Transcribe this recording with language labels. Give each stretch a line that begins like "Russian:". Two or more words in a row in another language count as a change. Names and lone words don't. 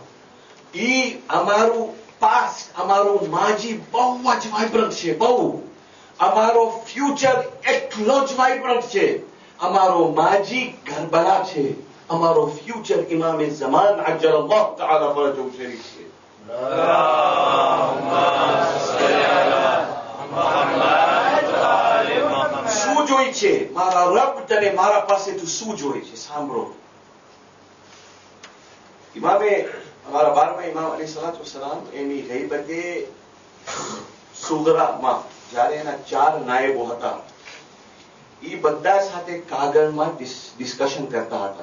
Gujarati: ઈ અમારું પાસ્ટ, અમારું માજી બહુ જ વાઇબ્રન્ટ છે, બહુ. અમારો ફ્યુચર એટલો જ વાઇબ્રન્ટ છે. અમારો માજી કરબલા છે, અમારો ફ્યુચર ઇમામે ઝમાન
Arabic: عجل الله تعالى فرجه الشريف
Gujarati: છે.
Arabic: اللهم صل على محمد وآل محمد
Gujarati: જોઈ છે, મારા રબ તને મારા પાસેથી શું જોઈ છે સાંભળો. ઇમામે અમારા 12મા ઇમામ
Arabic: عليه الصلاة والسلام
Gujarati: એની ગઈબતે સુગરામાં જ્યારે એના 4 નાયબો હતા એ બધા સાથે કાગળમાં ડિસ્કશન કરતા હતા.